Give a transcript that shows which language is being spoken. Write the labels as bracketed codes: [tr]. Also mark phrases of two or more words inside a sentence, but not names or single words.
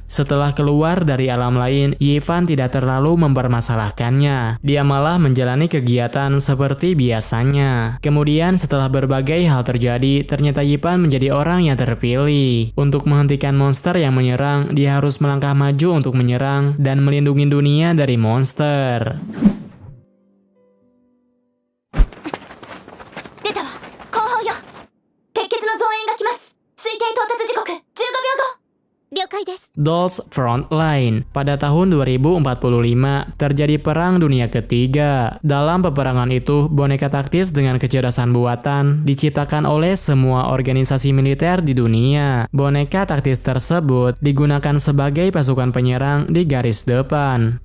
[id] Setelah keluar dari alam lain, Yi Fan tidak terlalu mempermasalahkannya. Dia malah menjalani kegiatan seperti biasanya. Kemudian setelah berbagai hal terjadi, ternyata Yi Fan menjadi orang yang terpilih. Untuk menghentikan monster yang menyerang, dia harus melangkah maju untuk menyerang dan melindungi dunia dari monster. [ja] 出たわ。後方よ。鉄血の増援が来ます。推定到達時刻15秒後。了解です。 [id] Dolls Frontline. Pada tahun 2045, terjadi Perang Dunia Ketiga. Dalam peperangan itu, boneka taktis dengan kecerdasan buatan diciptakan oleh semua organisasi militer di dunia. Boneka taktis tersebut digunakan sebagai pasukan penyerang di garis depan.